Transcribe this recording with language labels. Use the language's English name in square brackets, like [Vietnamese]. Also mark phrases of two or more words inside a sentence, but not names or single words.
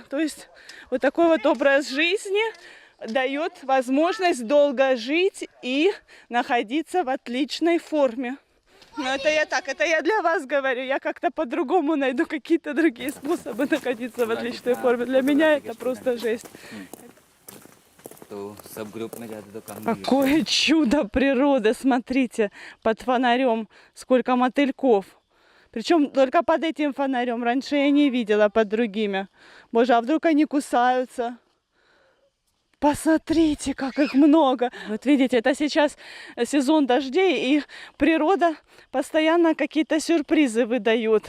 [Russian] То есть вот такой вот образ жизни дает возможность долго жить и находиться в отличной форме. Ну, это я так, это я для вас говорю. Я как-то по-другому найду какие-то другие способы находиться в отличной форме. Для меня это просто жесть. [Hindi] तो सब ग्रुप में जाते तो कम [Russian] Какое чудо природы, смотрите, под фонарем сколько мотыльков. Причем только под этим фонарем. Раньше я не видела под другими. Боже, а вдруг они кусаются? Посмотрите, как их много. Вот видите, это сейчас сезон дождей, и природа постоянно какие-то сюрпризы выдает.